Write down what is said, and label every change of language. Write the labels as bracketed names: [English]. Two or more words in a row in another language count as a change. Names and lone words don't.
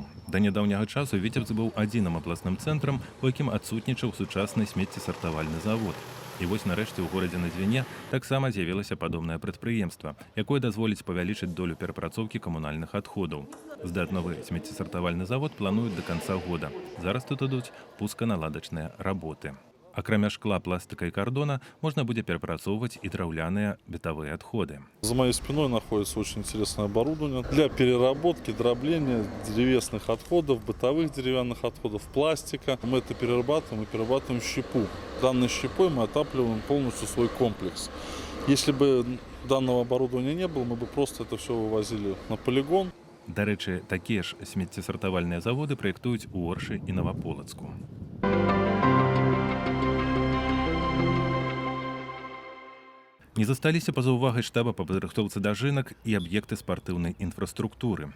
[Belarusian] Да нядаўняга часу Віцебск быў адзіным абласным цэнтрам, у якім адсутнічаў сучасны смеццесартавальны завод. І вось нарэшце ў горадзе на Двіне таксама з'явілася падобнае прадпрыемства, якое дазволіць павялічыць долю перапрацоўкі камунальных адходаў. Здаць новы смеццесартавальны завод плануюць да канца года. Зараз тут ідуць пусканаладачныя работы. Акрамя шкла, [Russian] пластика и кардона можно будет перепрацовывать и драўляныя бытовые отходы. За моей спиной находится очень интересное оборудование для переработки, дробления древесных отходов, бытовых деревянных отходов, пластика. Мы это перерабатываем и перерабатываем щепу. Данной щепой мы отапливаем полностью свой комплекс. Если бы данного оборудования не было, мы бы просто это все вывозили на полигон. [Belarusian] Да рэчы, такія ж смеццесартавальныя заводы праектуюць у Оршы і Новаполацку. Не засталіся па-за ўвагай штаба па падрыхтоўцы дажынак і аб'екты спартыўнай інфраструктуры.